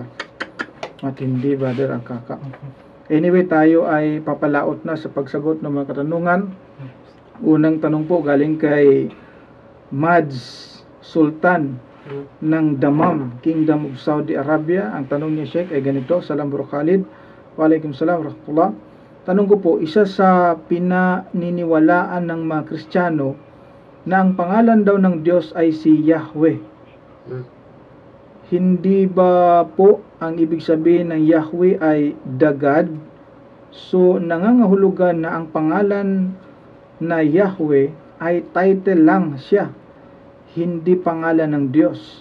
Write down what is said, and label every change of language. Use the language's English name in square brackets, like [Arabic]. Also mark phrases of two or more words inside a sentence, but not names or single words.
[Filipino] Matindi, brother, ang kaka. Anyway, tayo ay papalaot na sa pagsagot ng mga katanungan. Unang tanong po galing kay Mads Sultan ng Damam, Kingdom of Saudi Arabia. Ang tanong niya, Sheikh, ay ganito. Salam bro Khalid. [Arabic] وعليكم السلام ورحمة الله. [Filipino] Tanong ko po, isa sa pinaniniwalaan ng mga Kristiyano na ang pangalan daw ng Diyos ay si Yahweh. Hindi ba po ang ibig sabihin ng Yahweh ay [English] the God? [Filipino] So, nangangahulugan na ang pangalan na Yahweh ay title lang siya, hindi pangalan ng Diyos.